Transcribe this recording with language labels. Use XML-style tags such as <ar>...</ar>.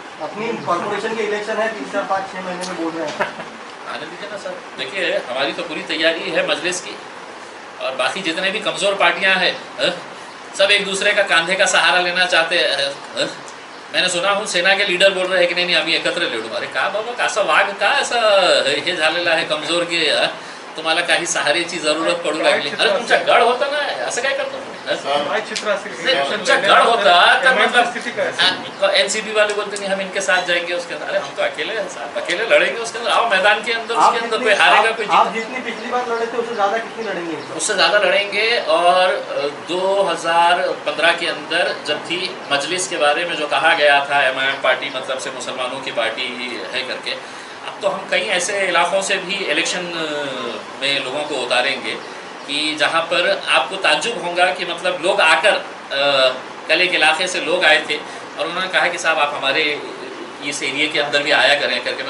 <hi>अपनी कॉर्पोरेशन के इलेक्शन है, 3, 4, 5, 6 महीने में बोल रहे हैं, आने दीजिए ना सर। देखिए हमारी तो पूरी तैयारी है मजलिस की, और बाकी जितने भी कमज़ोर पार्टियां हैं सब एक दूसरे का कांधे का सहारा लेना चाहते हैं। मैंने सुना हूँ सेना के लीडर बोल रहे हैं की</hi> <mr>नाही आम्ही एकत्र लढू। अरे का बाबा का वाघ का असं हे झालेलं आहे कमजोर की तुम्हाला काही सहाऱ्याची जरूरत पडू लागली। अरे तुमचा गड होता ना, असं काय करतो काय चित्र असेल तुमचा गड होता तर मतलब स्थिती काय</mr> <hi>एनसीपी वाले बोलते नहीं हम इनके साथ जाएंगे उसके अंदर। अरे हम तो अकेले हैं साहब, अकेले लड़ेंगे उसके अंदर। आओ मैदान के अंदर, उसके अंदर कोई हारेगा कोई आप जितनी पिछली बार लड़े थे उससे ज्यादा कितनी लड़ेंगे? उससे ज़्यादा लड़ेंगे। और 2015 के अंदर जब थी मजलिस के बारे में जो कहा गया था MIM पार्टी मतलब से मुसलमानों की पार्टी है करके, अब तो हम कई ऐसे इलाक़ों से भी इलेक्शन में लोगों को उतारेंगे कि जहाँ पर आपको ताज्जुब होगा कि मतलब लोग आकर कल एक इलाके से लोग आए थे और उन्होंने कहा कि साहब आप हमारे इस एरिया के अंदर भी आया करें करके।</hi>